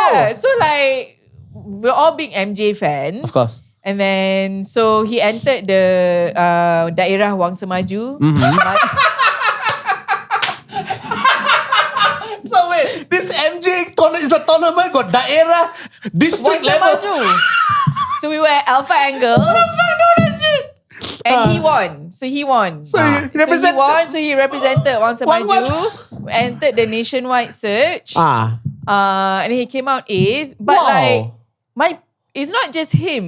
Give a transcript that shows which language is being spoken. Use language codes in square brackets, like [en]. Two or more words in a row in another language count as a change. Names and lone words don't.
[en] So like we're all big MJ fans. Of course. And then so he entered the daerah Wang Semaju. So wait, this MJ is a tournament got daerah Wang district level. Semaju. So we were at Alpha Angle. And he won. So he won. So he represented- So he represented Wang Semaju. Entered the nationwide search. And he came out 8th. But Wow. it's not just him.